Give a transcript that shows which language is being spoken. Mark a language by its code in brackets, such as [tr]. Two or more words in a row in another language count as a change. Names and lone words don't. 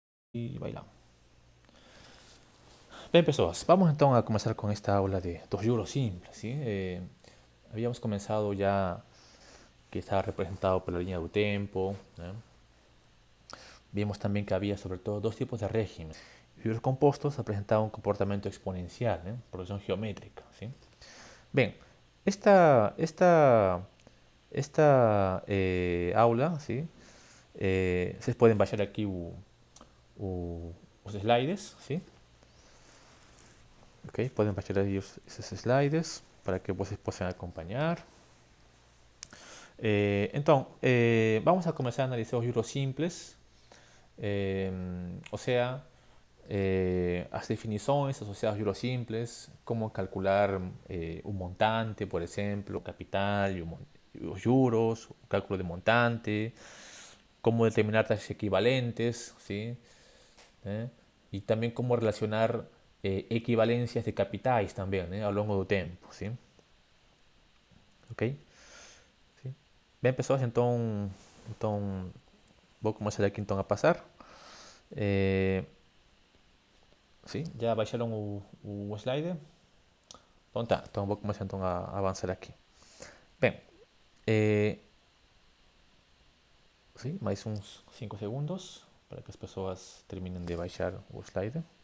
[es] Y bailamos. Bien, pessoas, vamos entonces a comenzar con esta aula de dos [pt] juros simples, [es] ¿sí? Habíamos comenzado ya que estaba representado por la línea del tiempo, ¿no? Vimos también que había sobre todo dos tipos de régimen. [pt] Juros compostos [es] representaban un comportamiento exponencial, ¿no? Progresión geométrica, ¿sí? Bien, esta, esta, esta aula, ¿sí? Vocês pueden baixar aquí los slides, ¿sí? [pt] Ok, pueden baixar aí esses slides para que vocês possam acompanhar. [es] Vamos a comenzar a analizar los [pt] juros simples, [es] o sea, las definiciones asociadas a [pt] juros simples, [es] cómo calcular un montante, por ejemplo, capital y los juros, cálculo de montante, cómo determinar tasas equivalentes, ¿sí? ¿Eh? Y también cómo relacionar equivalencias de capitais también, a lo largo del tiempo, ¿sí? Ok? ¿Sí? [pt] Bem, pessoal, então vou começar aqui então a passar. Sim, já baixaram o slide? Então tá, então vou começar então a avançar aqui. Bem, sim, mais uns 5 segundos para que as pessoas terminem de baixar o slide.